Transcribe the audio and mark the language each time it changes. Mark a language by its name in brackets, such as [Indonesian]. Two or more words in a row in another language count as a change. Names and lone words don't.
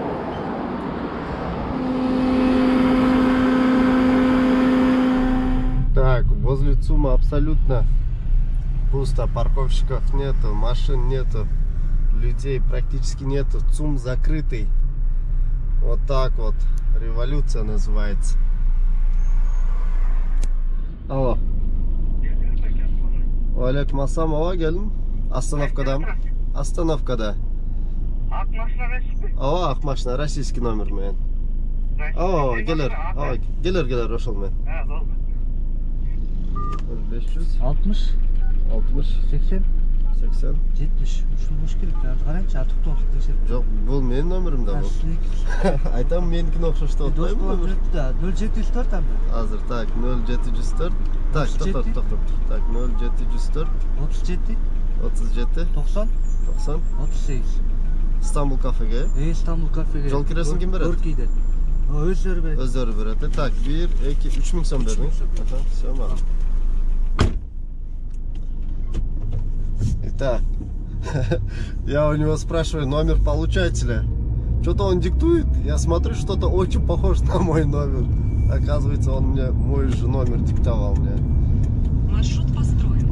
[Russian] Так, возле ЦУМа абсолютно пусто, парковщиков нету, машин нету, людей практически нету, ЦУМ закрытый. Вот так вот, революция называется. [Kyrgyz] Алло. Алейкум ассалам, ава geldim. Остановкадамын. Остановкада. Ак машина российский? Ава, ак машина, [Russian] российский номер [Kyrgyz] мен. О, келер ошол мен. 500 60 60 80 80 70 ушул болуш керек. Караңчы, токтолук текшерип. Жок, бул менин номерим да бул. Айтам меникине окшоштуп атпайбы? 0704 анда. Азыр так 0704. Так, токтот. Так 0704 37 37 90 90 38. Istanbul kafege. Istanbul kafеге. Жол киресин ким берет? Көркейден. Өздөрү берет. Өздөрү берет. Так, 1 2 3000 сом бердиң. Ага, всё, мага. [Russian] Итак, я у него спрашиваю, номер получаете ли? Что-то он диктует, я смотрю, что-то очень похоже на мой номер. Оказывается, он мне мой же номер диктовал мне. Маршрут построен.